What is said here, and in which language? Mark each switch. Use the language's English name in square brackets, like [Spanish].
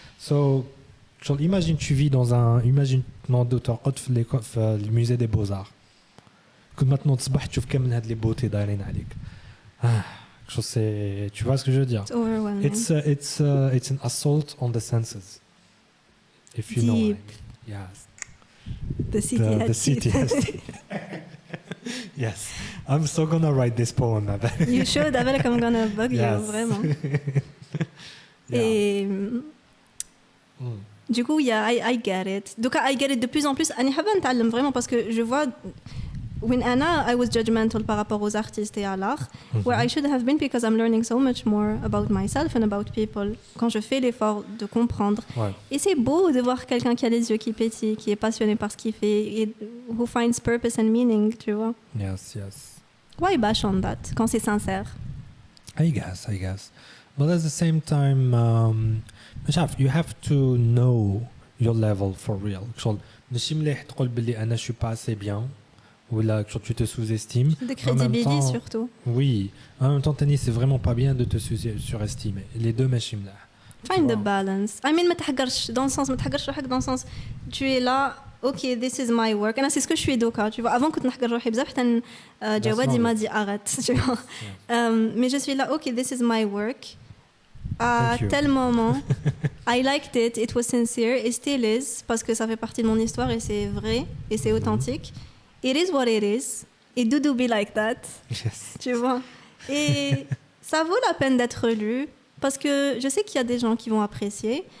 [English] So, imagine [French] tu vis dans un d'auteur le musée des Beaux-Arts. Que maintenant tu vas tu [Arabic] كامل هاد [French] les beautés [Arabic] دايرين عليك. [French] Tu vois ce que je veux dire? [English] It's overwhelming. It's an assault on the senses. If you know what I mean. Yes. The city has teeth. Yes. I'm so gonna write this poem. You should. I feel like I'm gonna bug you, [French] vraiment. Et du coup, [English] I get it. [French] Donc, [English] I get it [French] de plus en plus. [Arabic] أنا حابة نتعلم [French] vraiment parce que je vois [English] when I was judgmental [French] par rapport aux artistes et à l'art, [English] where I should have been because I'm learning so much more about myself and about people [French] quand je fais l'effort de comprendre. Ouais. Et c'est beau de voir quelqu'un qui a les yeux qui pétillent, qui est passionné par ce qu'il fait et [English] who finds purpose and meaning, [French] tu vois. [English] Yes. Why bash on that [French] quand c'est sincère? [English] I guess. But at the same time, you have to know your level for real. [Arabic] ماشي مليح تقول باللي أنا [French] je suis pas assez bien. Ou là, tu te sous-estimes. De crédibilité surtout. Oui. En même temps, Tani, c'est vraiment pas bien de te surestimer. Les deux, machim là. [English] Find the balance. I mean, [Arabic] ما تحقرش [French] dans le sens, [Arabic] ما تحقرش روحك [French] dans le sens, tu es là, [English] ok, this is my work. [Arabic] أنا [French] c'est ce que je suis doka, tu vois. Avant [Arabic] كنت نحقر روحي بزاف حتى جوادي ما دي [French] arrête, tu vois. Mais je suis là, [English] ok, this is my work. [French] À tel moment, [English] I liked it, it was sincere, it still is, [French] parce que ça fait partie de mon histoire et c'est vrai et c'est authentique. [English] It is what it is. It do be like that. Yes. [French] Tu vois. Et ça vaut la peine d'être lu parce que je sais qu'il y a des gens qui vont apprécier.